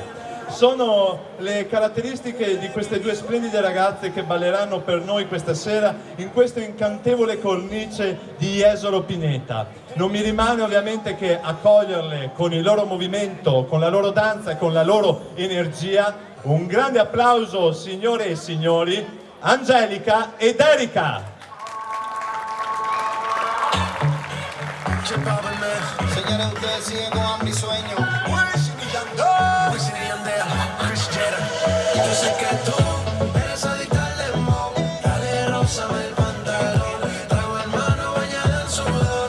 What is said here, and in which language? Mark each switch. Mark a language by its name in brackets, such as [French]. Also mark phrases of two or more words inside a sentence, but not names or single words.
[Italian] Sono le caratteristiche di queste due splendide ragazze che balleranno per noi questa sera in questa incantevole cornice di Jesolo Pineta. Non mi rimane ovviamente che accoglierle con il loro movimento, con la loro danza e con la loro energia. Un grande applauso, signore e signori, Angelica ed Erika. [Spanish] Señores, ustedes siguen con hambre y sueño. Yo sé que tú eres adicta al limón. Dale, rózame el pantalón. Trago hermano bañada en sudor.